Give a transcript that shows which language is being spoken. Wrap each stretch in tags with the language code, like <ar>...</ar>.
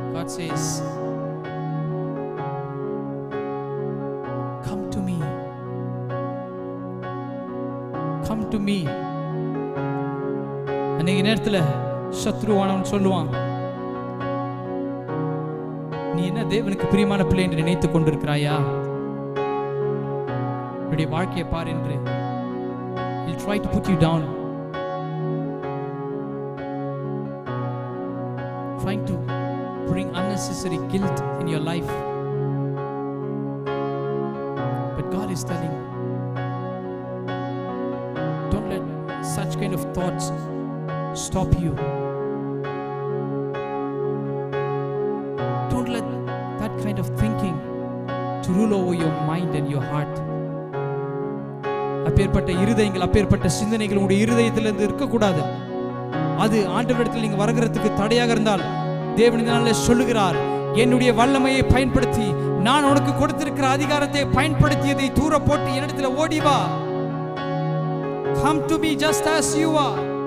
<en>says, come to me, come to me.</en> <ta>அன்னைக்கு நேரத்தில் சத்ருவானவன் சொல்லுவான், நீ என்ன தேவனுக்கு பிரியமான பிள்ளை என்று நினைத்துக் கொண்டிருக்கிறாயா? உன்னுடைய வாழ்க்கையை பார் என்று</ta> <en>he'll try to put you down, trying to bring unnecessary guilt in your life. But God is telling, don't let such kind of thoughts stop you. Don't let that kind of thinking to rule over your mind and your heart.</en> <ta>அப்பேற்பட்ட இருதயங்கள், அப்பேற்பட்ட சிந்தனைகள் உங்களுடைய இருதயத்திலிருந்து இருக்கக்கூடாது. அது ஆண்டவரிடத்தில் நீங்க வருகிறதுக்கு தடையாக இருந்தால் தேவன் இந்த நாளிலே சொல்லுகிறார், என்னுடைய வல்லமையை பயன்படுத்தி, நான் உனக்கு கொடுத்திருக்கிற அதிகாரத்தை பயன்படுத்தியதை தூர போட்டு என்னிடத்தில் ஓடி வா.</ta> <en>Come to me just as you are.</en>